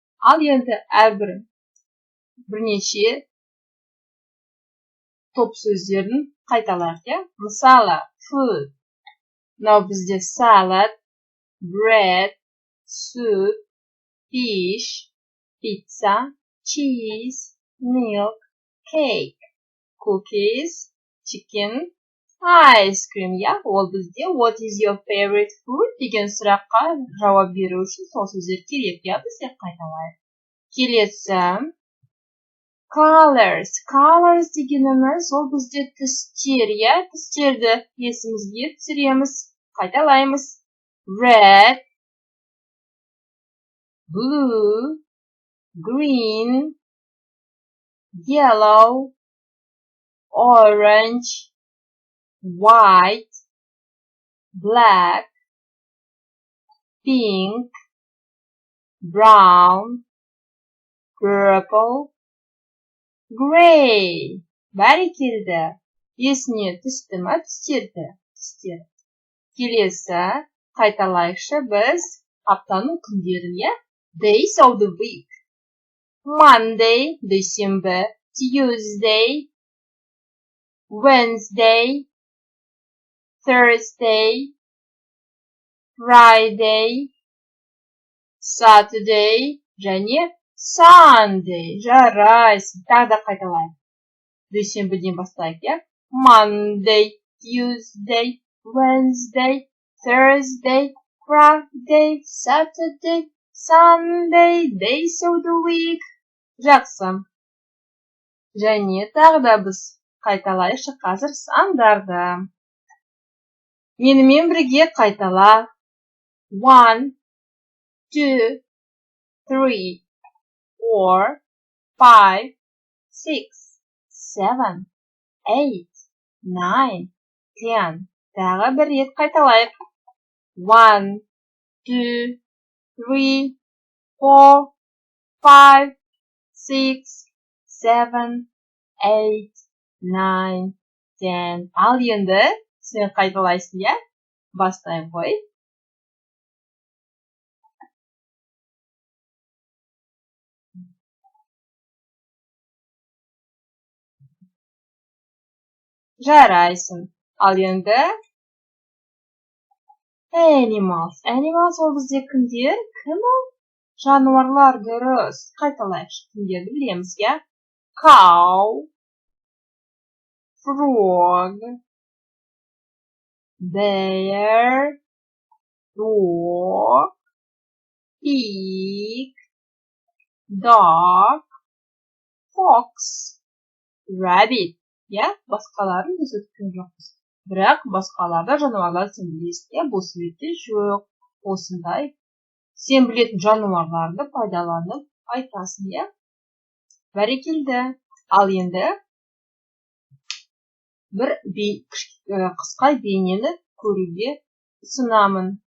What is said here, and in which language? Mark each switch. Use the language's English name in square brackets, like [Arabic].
[Kazakh] Ал енді әрбір бірнеше топ сөздерін қайталайық, я? [English] Мысалы, food. [Kazakh] Мынау бізде [English] salad, bread, soup, fish, pizza, cheese, milk, cake, cookies, chicken, ice cream, я? [Kazakh] Ол бізде [English] what is your favorite food [Kazakh] деген сұраққа жауап беру үшін сол сөздер керек, я? Бізде қайталайық. Келесі colors. Colors дегеніміз ол бізде түстер, я? Түстерді есімізге түсіреміз, қайталаймыз. [English] Red, blue, green, yellow, orange, white, black, pink, brown, purple, gray. [Kazakh] Бәрекелді. Есіне түсті ма түстерді? Түстер. Келесі қайталайықшы біз аптаның күндерін, я? [English] Days of the week. Monday, дүйсенбі. Tuesday, Wednesday, Thursday, Friday, Saturday, және Sunday. [Kazakh] Жарайсың. Тағы да қайталайық. Дүйсенбіден бастайық, я? [English] Monday, Tuesday, Wednesday, Thursday, Friday, Saturday, Sunday, days of the week. [Kazakh] Жақсы. Және тағы да біз қайталайықшы қазір сандарды. Менімен бірге қайтала. 1, 2, 3, 4, 5, 6, 7, 8, 9, 10. Тағы бір рет қайталайық. 1, 2, 3, 4, 5, 6, 7, 8, 9, 10. Ал енді сен қайталайсың, я? Бастайын қой. Жарайсың. Ал енді animals. Animals ол бізде кімдер? Кім ол? Жануарлар, дұрыс. Қайталайықшы. Кімдерді білеміз, я? [English] Cow, frog, bear, dog, pig, dog, fox, rabbit. [Kazakh] Я? Басқаларын біз өткен жоқпыз. Бірақ басқаларда жануарлар сен білесің, я? Бұл суретте жоқ. Осындай. Сен білетін жануарларды пайдаланып айтасың, я? Бәрекелді. Ал енді бір қысқа бейнені көруге ұсынамын.